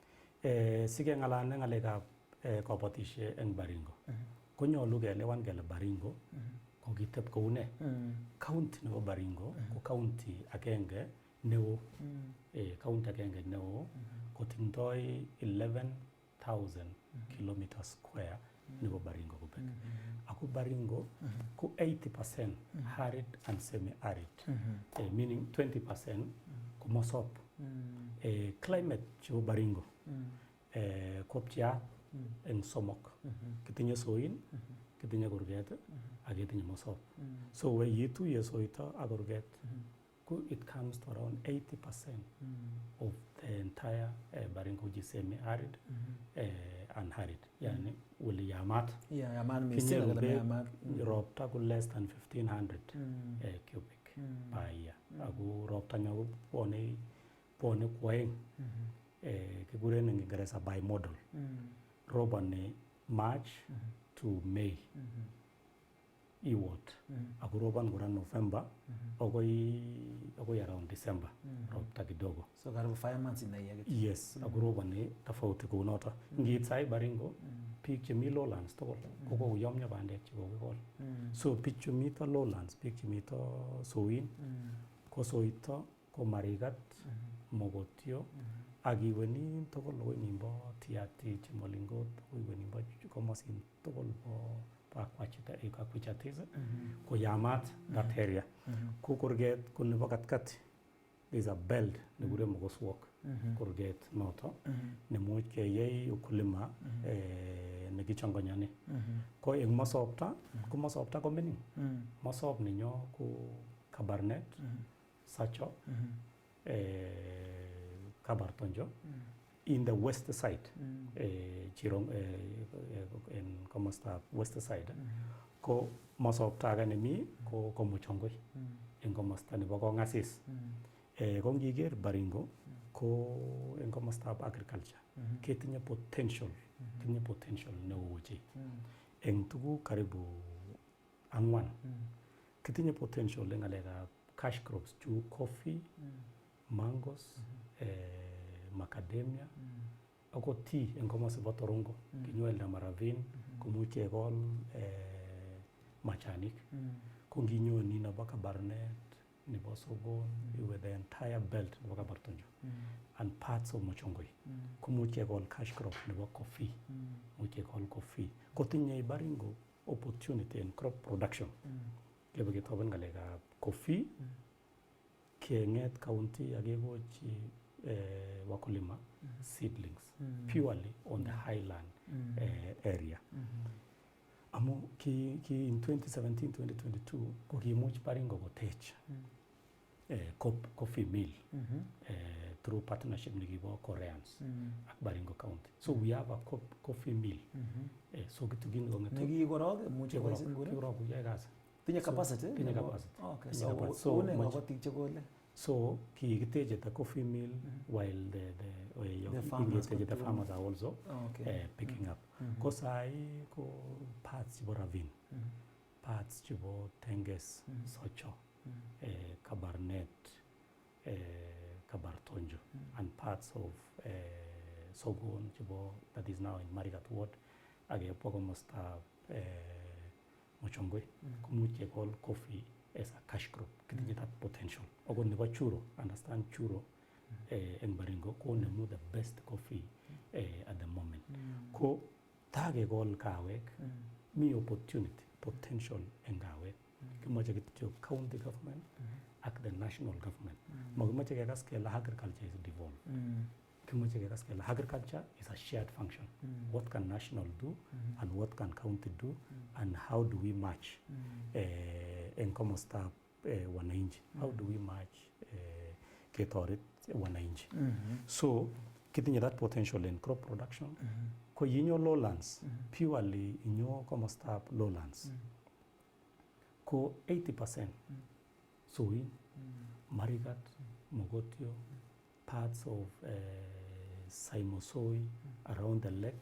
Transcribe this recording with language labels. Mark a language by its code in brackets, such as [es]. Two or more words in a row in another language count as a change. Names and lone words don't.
[kln] Sige ng'alane ng'alekab kabatisiet en Baringo konyolu kelewan kele Baringo kokiteb koune. County nebo Baringo ko county agenge neo. County agenge neo kotindoi 11,000 [en] kilometers square [kln] nebo Baringo kubek. Ako Baringo ko [en] 80% arid and semi-arid. [kln] Meaning 20% ko mosop. Climate chebo Baringo koptia en somok. Kitinye soin, kitinye kurget ak kitinye mosop. [en] So [kln] we yetuye soito ak kurget [en] it comes to around 80% of the entire Baringo, which is semi-arid and arid. [kln] Yani uli yamat. Yaman missing yamat. Ropta ko [en] less than 1,500 cubic per year. [kln] Ako ropta nyo pone kwaeng. Kikuren ng Ingereza bimodal. [en] Robani March to May. [kln] Iwot. Ako roban kura November akoy around December. Ropta kidogo. [en] So karibu 5 months in a year. Yes, [kln] ako robani tofauti kunoto. Ngit sai Baringo biik chemi lowlands tugul kokokuyomyo bandek chekokikol. So biik chemito lowlands, biik chemito soin ko soito ko Marigat, Mogotio ak iwenin tugul akoi nimbo Tiati, Chimolingot, akoi iwenin bo komosin tugul bo Akwichatis ko yamat [en] that area. [kln] Ko kurget ko nebo katkati. [en] There's a belt [kln] nekure Mogoswok kurget noto nemuch keyai ukulima nekichongonyani. Ko eng mosopta ko mining. Mosop ninyo ko Kabarnet, Sacho, Kabartonjo. [en] In the west side, [kln] Chirong in komosta [en] west side, [kln] ko mosopta ganemi ko Muchongoi in komosta nebo Kongasis. Ko ngiger Baringo ko in komosta agriculture. Ketinye potential neo chi. En tuguk karibu 4. Ketinye potential en ngalekab [en] cash crops [kln] chu [en] coffee, mangoes, [kln] macadamia, akot tea eng komosibo Torongo kinywelda maravin komuch kekol machanik ko nginyoni nebo Kabarnet nebo Sogon iwe [en] the entire belt [kln] nebo Kabartonjo [en] and parts of [kln] Mochongoi komuch kekol [en] cash crop [kln] nebo coffee much kekol coffee kotinye Baringo [en] opportunity in crop production [kln] kebe ketoben ngalekab coffee kenget county akekochi wakulima seedlings [en] purely on the highland area [kln] amu ki in 2017-2022 ko kimuch Baringo kotech coffee mill [en] through partnership [kln] nekibo Koreans ak Baringo County. So we have a coffee mill. So kitugin kongetu. Nekikorog muche koisin nguni. Kikorog kuyai kazi. Tinye capacity? Tinye capacity. Okay. So une kabatik chekole. So kikiteche the coffee mill while the farmers are also picking up. Ko sai ko parts chebo ravine. Parts chebo Tenges, Socho, Kabarnet, Kabartonjo, [en] and parts of Sogon chebo that is now in Marigat ward. [kln] Age po komosta Mochongoi. Komuch kekol coffee [en] as a cash crop. Kitinye that potential. [kln] Ogo nebo [en] churro, understand churro in Baringo, [kln] ko nemu [en] the best coffee at the moment. [kln] Ko tage kol kawek, mi opportunity, potential in kawek. Kimache kityo county government ak [en] the national government. [kln] Magimache kekas kele [en] agriculture is devolved. [kln] Kimache kekas kele [en] agriculture is a shared function. What can national do and what can county do and how do we match [kln] en komosta wananchi? [en] How do we match ketoret wananchi? So kitinye that potential in crop production. [kln] Ko yinyo lowlands, purely inyo komosta lowlands. Ko 80% soy, Marigat, Mogotio, [en] parts of Saimosoi around the lake.